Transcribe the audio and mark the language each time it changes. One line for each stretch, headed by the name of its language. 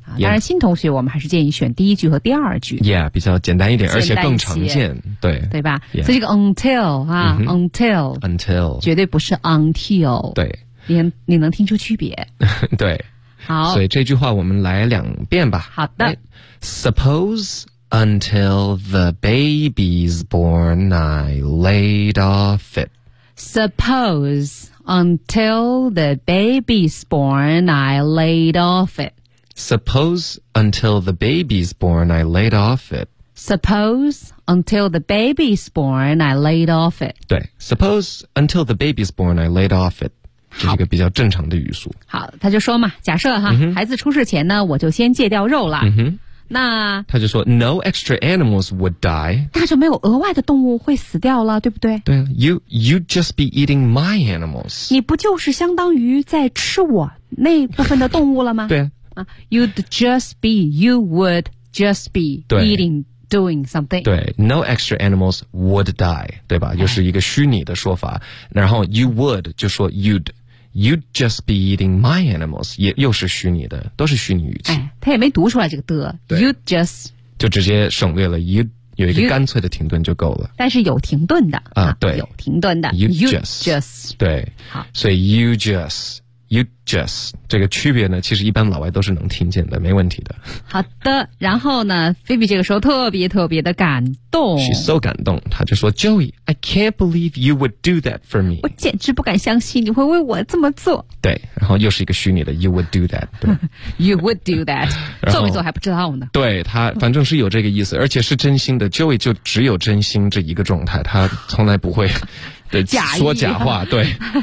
Chinese: 当然新同学我们还是建议选第一句和第二句 yeah 比较简单一点，而且更常见，对对吧、yeah. 所以这个 until、啊 mm-hmm.
English: until
Chinese: 绝对不是 until，对，你能听出区别。对，好，所以这句话我们来两遍吧。好的、
English: right. suppose until the baby's born I laid off it， suppose until the baby's born I laid off it Suppose until the baby's born, I laid off it. Suppose until the baby's born, I laid off it. 对 ，Suppose until the baby's born, I laid off it.
Chinese: 这是一个比较正常的语速。好，他就说嘛，假设哈，孩子出世前呢，我就先戒掉肉了。嗯哼，那他就说
English: ，No extra animals would die.
Chinese: 那就没有额外的动物会死掉了，对不对？
English: 对 ，You'd just be eating my animals.
Chinese: 你不就是相当于在吃我那部分的动物了吗？对。
English: You would just be eating, doing something.
Chinese: 对 ，
English: no extra animals would die，
Chinese: 对吧？又是一个虚拟的说法。
English: 然后 you would
Chinese: 就说
English: you'd just be eating my animals，
Chinese: 也又是虚拟的，都是虚拟语气。哎、他也没读出来这个的。
English: You'd just
Chinese: 就直接省略了 you 有一个干脆的停顿就够了。但是有停顿的啊，对，有停顿的。
English: You'd just
Chinese: 对，好，所以
English: you just。you just
Chinese: 这个区别呢，其实一般老外都是能听见的，没问题的。好的，然后呢 ，Phoebe 这个时候特别特别的感动
English: ，She's so 感动，
Chinese: 她就说
English: ，Joey，I can't believe you would do that for me，
Chinese: 我简直不敢相信你会为我这么做。对，然后又是一个虚拟的 ，
English: You would do that，
Chinese: 对，
English: You would do that，
Chinese: 做没做还不知道呢。对他，反正是有这个意思，而且是真心的。 Joey 就只有真心这一个状态，他从来不会假说假话，对。